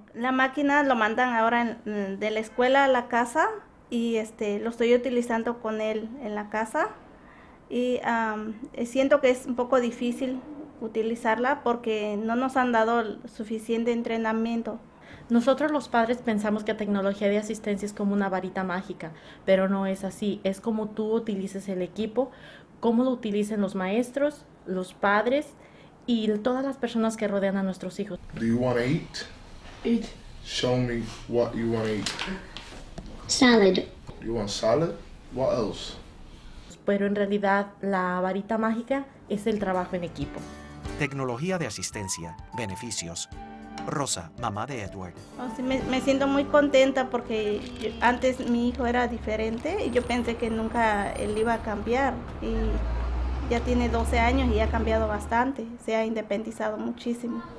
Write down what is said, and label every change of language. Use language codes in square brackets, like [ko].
[es] La máquina lo mandan ahora de la escuela a la casa y lo estoy utilizando con él en la casa y siento que es un poco difícil utilizarla porque no nos han dado suficiente entrenamiento. Nosotros los padres pensamos que tecnología de asistencia es como una varita mágica, pero no es así. Es como tú utilices el equipo, cómo lo utilicen los maestros, los padres y todas las personas que rodean a nuestros hijos. [en] Do you want to eat? Eat. Show me what you want to eat. Salad. You want salad? What else? [es] Pero en realidad la varita mágica es el trabajo en equipo. Tecnología de asistencia. Beneficios. Rosa, mamá de Edward. Sí, me siento muy contenta porque antes mi hijo era diferente y yo pensé que nunca él iba a cambiar y ya tiene 12 años y ha cambiado bastante, se ha independizado muchísimo.